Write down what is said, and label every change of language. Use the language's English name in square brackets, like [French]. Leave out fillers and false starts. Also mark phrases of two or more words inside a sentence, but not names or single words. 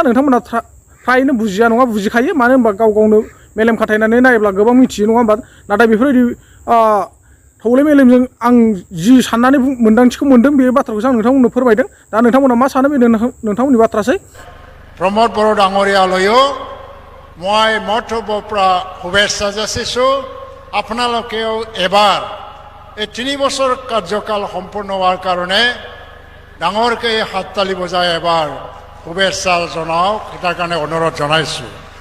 [Bodo] नोंथांमोना फ्रायनो बुजिया नङा बुजिखायो। मानो होनबा गावनो मेलेम खाथायनानै नायोब्ला गोबां मिथियो नङा होमबा। नाथाय बेफोरबायदि थौले मेलेमजों आं जि साननानै मोन्दांथिखौ मोन्दों बे बाथ्राखौसो आं नोंथांमोननो फोरमायदों। दा नोंथांमोना मा सानो बे नोंथांमोननि बाथ्रासै। [Assamese] प्रमद बर' डाঙৰীয়ালৈও মই মঠবৰ পৰা শুভেচ্ছা যাচিছোঁ। আপোনালোকেও এবাৰ এই 3 বছৰ কাৰ্যকাল সম্পূৰ্ণ হোৱাৰ কাৰণে ডাঙৰকৈ হাততালি বজাই এবাৰ শুভেচ্ছা জনাওক, তাৰ কাৰণে অনুৰোধ জনাইছোঁ।